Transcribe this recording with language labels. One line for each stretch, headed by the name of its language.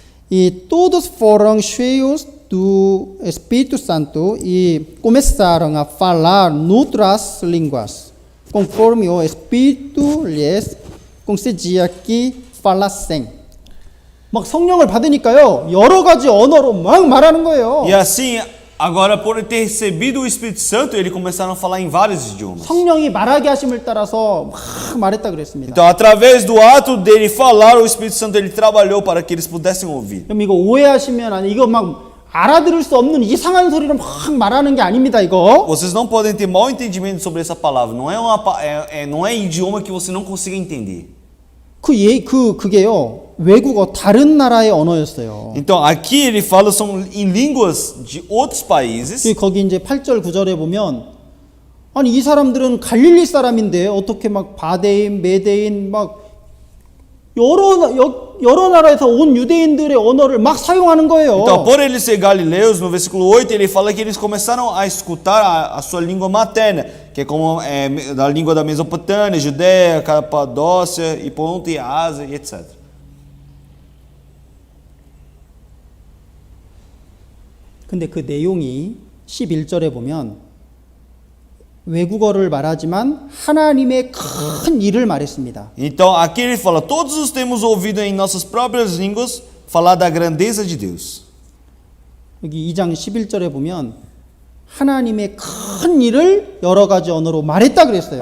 Portuguese: E todos foram cheios do Espírito Santo e começaram a falar noutras línguas, conforme o Espírito lhes concedia que falassem.
Korean: 막 성령을 받으니까요 여러 가지 언어로 막 말하는 거예요.
Portuguese: E assim, agora por ter recebido o Espírito Santo, eles começaram a falar em vários idiomas.
Korean: 성령이 말하게 하심을 따라서 막 말했다 그랬습니다.
Portuguese: Então, através do ato dele falar, o Espírito Santo ele trabalhou para que eles pudessem ouvir.
Korean: 그럼 이거 오해하시면 아니 이거 막 알아들을 수 없는 이상한 소리를 막 말하는 게 아닙니다 이거.
Portuguese: Vocês não podem ter mau entendimento sobre essa palavra. Não é idioma que você não consiga entender.
Korean: 그게요 외국어 다른 나라의 언어였어요.
Portuguese: Então, aqui ele fala são em línguas de outros países.
Korean: 거기 이제 8절 9절에 보면 아니 이 사람들은 갈릴리 사람인데 어떻게 막 바데인, 메데인 막 여러 나라에서 온 유대인들의 언어를 막 사용하는 거예요.
Portuguese: Então, por eles ser galileus, no versículo 8, ele fala que eles começaram a escutar a sua língua materna, que é como da língua da Mesopotâmia, Judéia, Capadócia, e Ponte, Ásia, e etc.
Korean: 근데 그 내용이 11절에 보면 외국어를 말하지만 하나님의 큰 일을 말했습니다.
Portuguese: Então, aqui ele fala, todos os temos ouvido em nossas próprias línguas falar da grandeza de Deus.
Korean: 여기 2장 11절에 보면 하나님의 큰 일을 여러 가지 언어로 말했다 그랬어요.